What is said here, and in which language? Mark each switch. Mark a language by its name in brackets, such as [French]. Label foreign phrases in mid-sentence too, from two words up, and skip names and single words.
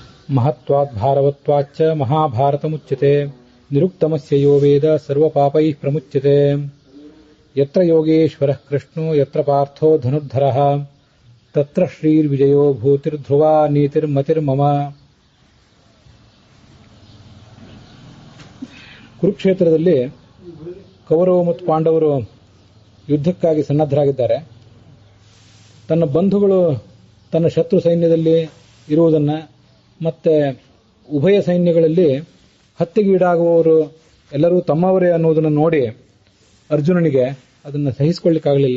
[Sanskrit] ಮಹತ್ವಾತ್ ಭಾರವತ್ವಾಚ್ಚ ಮಹಾಭಾರತಮುಚ್ಯತೆ ನಿರುಕ್ತಮಸ್ಯ ಯೋ ವೇದ ಸರ್ವಪಾಪೈಃ ಪ್ರಮುಚ್ಯತೆ ಯತ್ರ ಯೋಗೇಶ್ವರಃ ಕೃಷ್ಣೋ ಯತ್ರ ಪಾರ್ಥೋ ಧನುರ್ಧರಃ ತತ್ರ ಶ್ರೀರ್ವಿಜಯೋ ಭೂತಿರ್ಧ್ರುವಾ ನೀತಿರ್ಮತಿರ್ಮಮ. [Kannada] ಕುರುಕ್ಷೇತ್ರದಲ್ಲಿ ಕೌರವ ಮತ್ತು ಪಾಂಡವರು ಯುದ್ಧಕ್ಕಾಗಿ ಸನ್ನದ್ಧರಾಗಿದ್ದಾರೆ. ತನ್ನ ಬಂಧುಗಳು ತನ್ನ ಶತ್ರು ಸೈನ್ಯದಲ್ಲಿ ಇರುವುದನ್ನು ಮತ್ತೆ ಉಭಯ ಸೈನ್ಯಗಳಲ್ಲಿ ಹತ್ಯೆಗೀಡಾಗುವವರು ಎಲ್ಲರೂ ತಮ್ಮವರೇ ಅನ್ನೋದನ್ನು ನೋಡಿ ಅರ್ಜುನನಿಗೆ ಅದನ್ನು ಸಹಿಸಿಕೊಳ್ಳಿಕ್ಕಾಗಲಿಲ್ಲ.